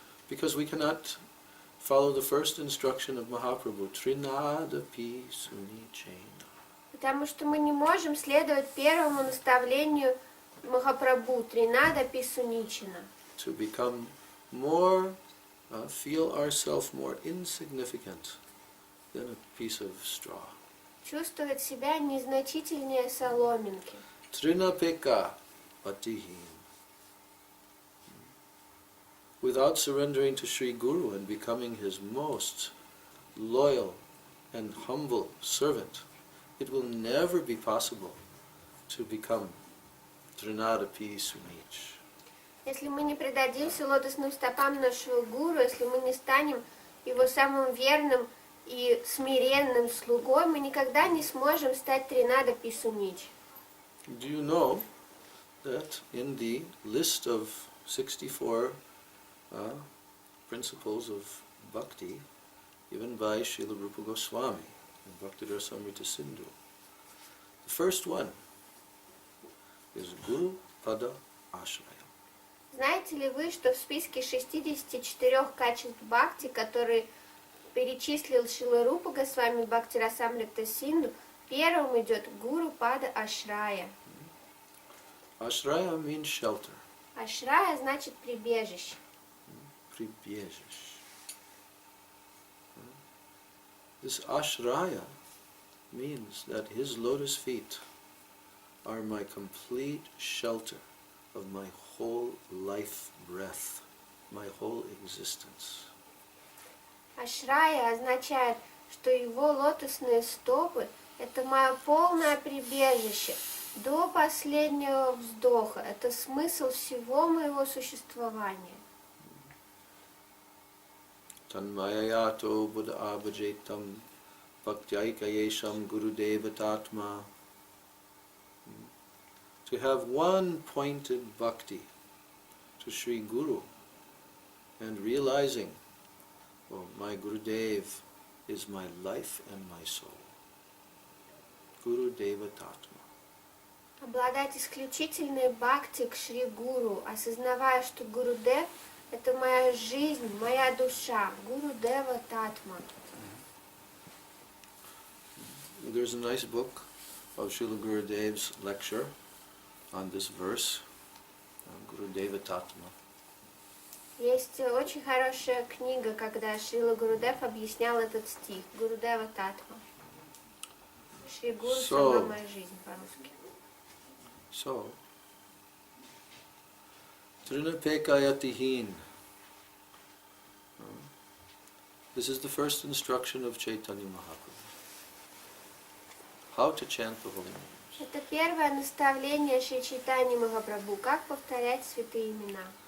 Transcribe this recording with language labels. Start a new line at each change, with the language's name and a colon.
English: because we cannot follow the first instruction of Mahaprabhu, Trinadapi Sunichena.
Russian: Потому что мы не можем следовать первому наставлению Махапрабху, Тринадапи Суничина.
English: To become more, feel ourselves more insignificant than a piece of straw.
Russian: Чувствовать себя незначительнее соломинки.
Sanskrit: Trinapeka Patihim.
English: Without surrendering to Sri Guru and becoming his most loyal and humble servant, it will never be possible to become Trinadapi Sunich.
Russian: Если мы не предадимся лотосным стопам нашего гуру, если мы не станем его самым верным и смиренным слугой, мы никогда не сможем стать Тринада Писунич.
English: Do you know that in the list of 64 principles of bhakti, given by Srila Rupa Goswami in Bhakti-rasamrita Sindhu, the first one is Guru Pada Ashraya.
Russian: Знаете ли вы, что в списке 64 качеств бхакти, которые перечислил Шрила Рупа Госвами Бхакти-расамрита Синду, первым идет Гуру Пада Ашрая.
English: Ashraya means shelter.
Russian: Ашрая значит прибежище. Pribhyejish.
English: This Ashraya means that his lotus feet are my complete shelter of my whole life breath, my whole existence.
Russian: Ашрая означает, что его лотосные стопы – это мое полное прибежище до последнего вздоха. Это смысл всего моего существования.
Sanskrit: Tanmayayato buddha abhajetam bhaktyayika yesham gurudeva tatma.
English: To have one pointed bhakti to Sri Guru and realizing, oh, my Gurudev is my life and my soul.
Sanskrit: Gurudeva tatma.
Russian: Обладать исключительной бхакти к Шри Гуру, осознавая, что Гурудев – это моя жизнь, моя душа, Гурудева Татма.
English: There's a nice book of Srila Gurudev's lecture on this verse, Gurudeva Tatma.
Russian: Есть очень хорошая книга, когда Шрила Гурудев объяснял этот стих, Гурудева Татма. Шри Гуру сама моя жизнь по-русски.
English: So, Trinapekayatihin. This is the first instruction of Chaitanya Mahaprabhu. How to chant the holy names.
Russian: Это первое наставление Шри Чайтаньи Махапрабху, как повторять святые имена.